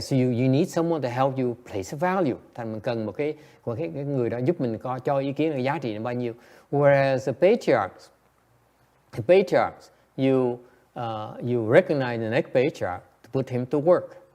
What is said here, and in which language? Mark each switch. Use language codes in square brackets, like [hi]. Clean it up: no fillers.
[en] So you need someone to help you place a value. [vi] Thành mình cần một cái người đó giúp mình cho ý kiến là giá trị là bao nhiêu. [en] Whereas the patriarchs, The patriarchs, you recognize the next patriarch to put him to work.